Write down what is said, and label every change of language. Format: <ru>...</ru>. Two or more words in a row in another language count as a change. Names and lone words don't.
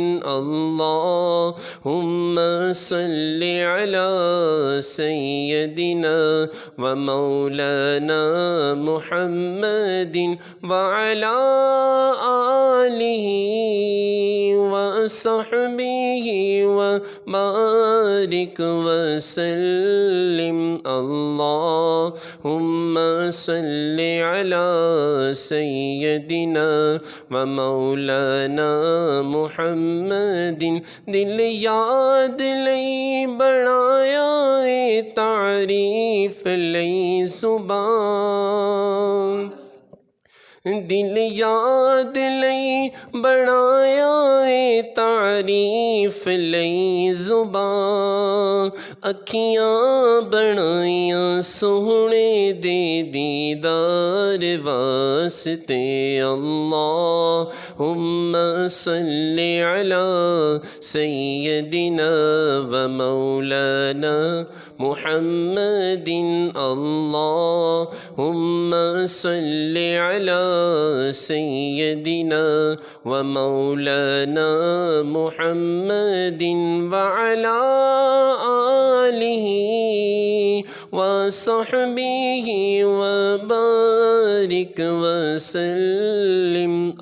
<ar>اللہم صل علی سیدنا ومولانا محمد وعلی آلہ وصحبہ وبارک وسلم. اللہم صل علی سیدنا ومولانا محمد.</ar> <pa>دل یاد لئی بڑھایا تعریف لئی زبان، دل یاد لئی بڑھایا تعریف لئی زبان. اکھیاں بڑھائیاں سوہنے دے دیدار واسطے.</pa> <ar>اللہم صل علی سیدنا ومولانا محمد. اللہم صل علی سیدنا ومولانا محمد وعلی آلہ وصحبہ وبارک وسلم.</ar>